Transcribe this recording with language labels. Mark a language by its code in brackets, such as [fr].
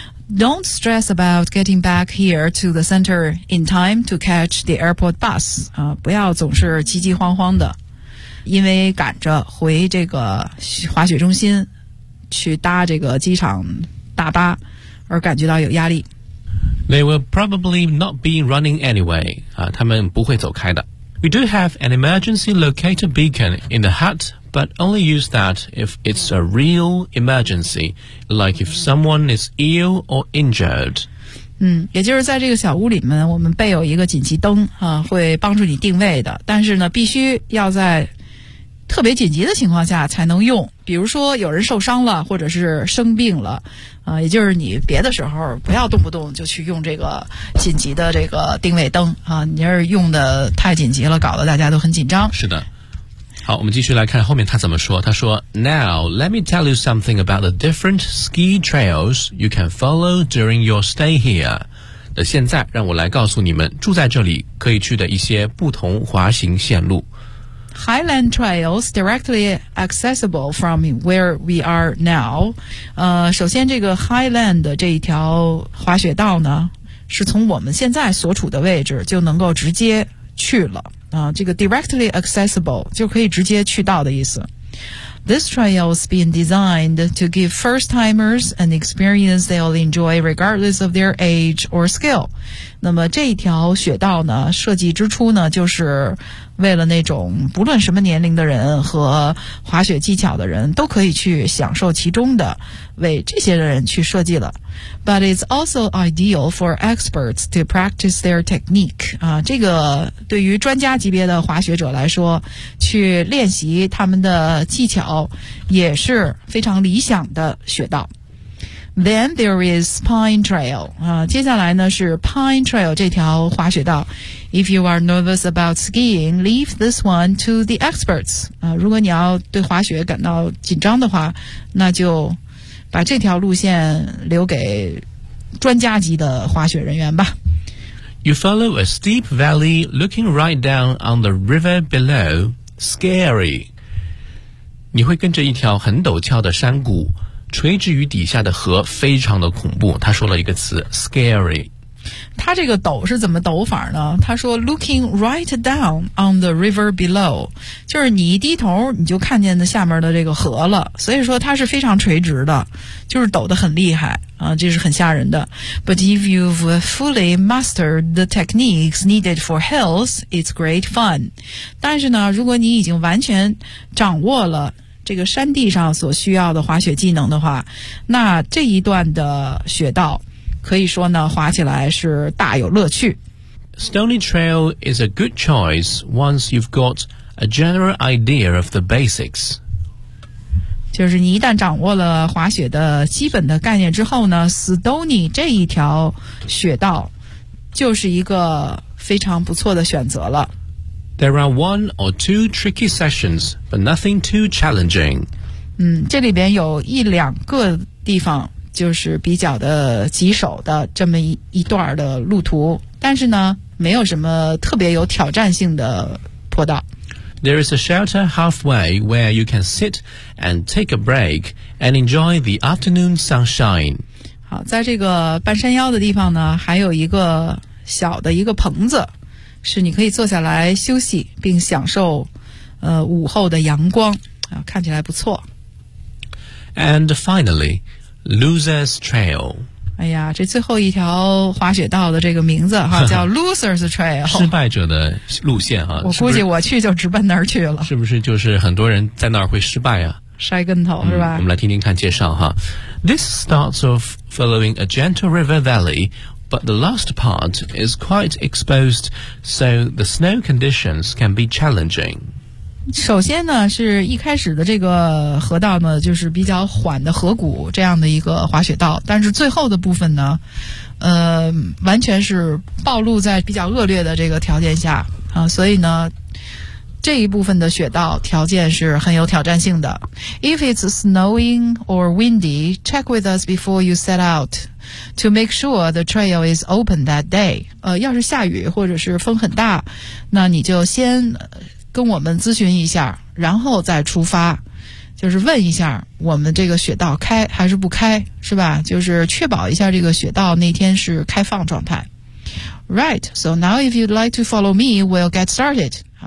[en] Don't stress about getting back here to the center in time to catch the airport bus. [zh] 不要总是急急慌慌的。因为赶着回这个滑雪中心去搭这个机场大巴而感觉到有压力。 [en] They will probably not be running anyway. [zh] 他们不会走开的。 [en] We do have an emergency locator beacon in the hut, but only use that if it's a real emergency, like if someone is ill or injured. [zh] 嗯，也就是在这个小屋里面，我们备有一个紧急灯啊，会帮助你定位的。但是呢，必须要在特别紧急的情况下才能用，比如说有人受伤了，或者是生病了，也就是你别的时候不要动不动就去用这个紧急的这个定位灯啊，你要是用的太紧急了，搞得大家都很紧张。是的。好，我们继续来看后面他怎么说。他说 [en] ，Now let me tell you something about the different ski trails you can follow during your stay here。 [zh] 那现在让我来告诉你们，住在这里可以去的一些不同滑行线路。 [en] Highland trails directly accessible from where we are now。 [zh] 首先这个 Highland 这一条滑雪道呢，是从我们现在所处的位置就能够直接去了。这个 [en] directly accessible [zh] 就可以直接去到的意思。 [en] This trail has been designed to give first-timers an experience they'll enjoy regardless of their age or skill. [zh] 那么这一条雪道呢，设计之初呢，就是为了那种不论什么年龄的人和滑雪技巧的人都可以去享受其中的，为这些人去设计了。 [en] But it's also ideal for experts to practice their technique. [zh] 这个对于专家级别的滑雪者来说，去练习他们的技巧也是非常理想的雪道。 [en] Then there is Pine Trail. [zh] 接下来呢是 Pine Trail 这条滑雪道。 [en] If you are nervous about skiing, leave this one to the experts. [zh] 如果你要对滑雪感到紧张的话，那就把这条路线留给专家级的滑雪人员吧。 [en] You follow a steep valley looking right down on the river below. Scary. [zh] 你会跟着一条很陡峭的山谷，垂直于底下的河非常的恐怖。他说了一个词 ， [en] scary。 [zh] 他这个陡是怎么陡法呢？他说 ， [en] looking right down on the river below， [zh] 就是你一低头，你就看见的下面的这个河了。所以说它是非常垂直的，就是陡得很厉害啊，这是很吓人的。 [en] But if you've fully mastered the techniques needed for hills, it's great fun。 [zh] 但是呢，如果你已经完全掌握了这个山地上所需要的滑雪技能的话，那这一段的雪道可以说呢，滑起来是大有乐趣。 [en] Stony trail is a good choice once you've got a general idea of the basics. [zh] 就是你一旦掌握了滑雪的基本的概念之后呢 ，Stony 这一条雪道就是一个非常不错的选择了。 [en] There are one or two tricky sessions, but nothing too challenging. [zh] 这里边有一两个地方。就是比较的棘手的这么 一段的路途，但是呢没有什么特别有挑战性的坡道。 There is a shelter halfway where you can sit and take a break and enjoy the afternoon sunshine. 好，在这个半山腰的地方呢还有一个小的一个棚子，是你可以坐下来休息并享受午后的阳光啊，看起来不错。 [en] And finallyLoser's Trail。 [zh] 哎呀，这最后一条滑雪道的这个名字哈，叫 Loser's Trail，失败者的路线哈。我估计我去就直奔那儿去了。是不是就是很多人在那儿会失败啊，摔跟头是吧。我们来听听看介绍哈。 [en] This starts off following a gentle river valley, but the last part is quite exposed, so the snow conditions can be challenging. [zh] 首先呢是一开始的这个河道呢就是比较缓的河谷这样的一个滑雪道，但是最后的部分呢完全是暴露在比较恶劣的这个条件下啊，所以呢这一部分的雪道条件是很有挑战性的。 [en] If it's snowing or windy, check with us before you set out to make sure the trail is open that day. [zh] 要是下雨或者是风很大，那你就先跟我们咨询一下，然后再出发，就是问一下我们这个雪道开还是不开，是吧？就是确保一下这个雪道那天是开放状态。 [en] Right, so now if you'd like to follow me, we'll get started.